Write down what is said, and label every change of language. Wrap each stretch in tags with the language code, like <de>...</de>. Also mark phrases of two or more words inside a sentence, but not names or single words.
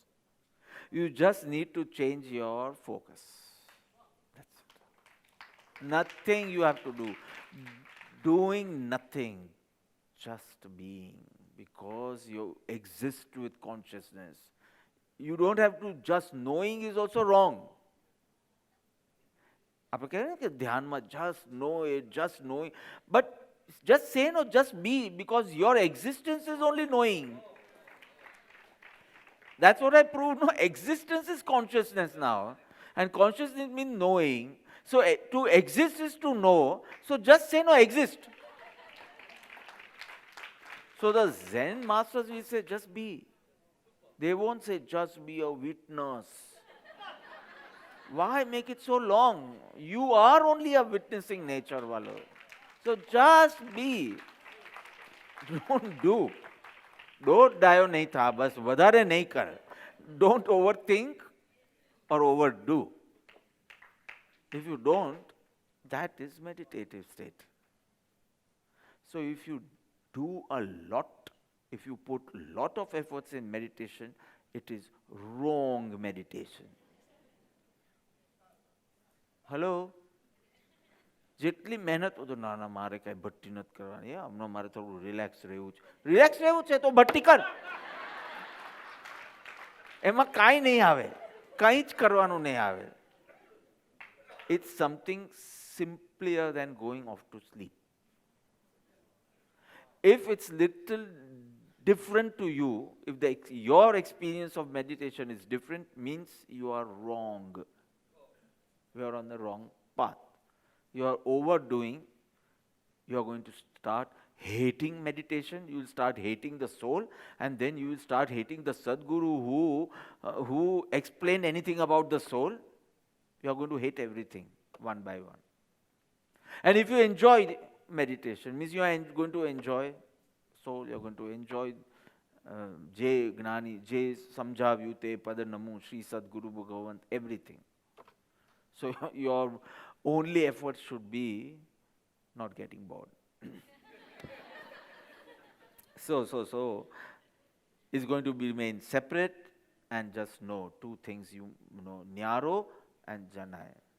<en>You just need to change your focus. That's it. Nothing you have to do. Doing nothing, just being, because you exist with consciousness. You don't have to, just knowing is also wrong.</en> <gu>આપણે કહેવાય ને કે ધ્યાનમાં</gu> <en>just know it, just knowing. But just say no, just be, because your existence is only knowing. That's what I proved. No, existence is consciousness now. And consciousness means knowing. So to exist is to know. So just say no, exist. So the Zen masters will say, just be. They won't say, just be a witness. Why make it so long? You are only a witnessing nature, Valo. So just be. Don't do.</en> <gu>Don't ડાયો નહીં થા, બસ વધારે નહીં કર.</gu> <en>Don't overthink or overdo. If you don't, that is meditative state. So if you do a lot, if you put a lot of efforts in meditation, it is wrong meditation. Hello?</en> <gu>જેટલી મહેનત તો ના ના મારે કાંઈ ભટ્ટી નથી કરવાની, હમણાં મારે થોડું રિલેક્સ રહેવું છે. રિલેક્સ રહેવું છે તો ભટ્ટી કર, એમાં કાંઈ નહીં આવે, કંઈ જ કરવાનું નહીં આવે.</gu> <en>It's something simpler than going off to sleep. If it's little different to you, if your experience of meditation is different, means you are wrong. You are on the wrong path. You are overdoing. You are going to start hating meditation. You will start hating the soul, and then you will start hating the Sadguru who explained anything about the soul. You are going to hate everything one by one. And if you enjoy meditation, means you are going to enjoy soul. You are going to enjoy</en> <gu>જે જ્ઞાની જે સમજાવ્યું તે પદ નમું શ્રી સદગુરુ ભગવંત,</gu> <en>everything. So your only effort should be not getting bored. So it's going to remain separate, and just know two things, you know, Nyaro and Janai.</en>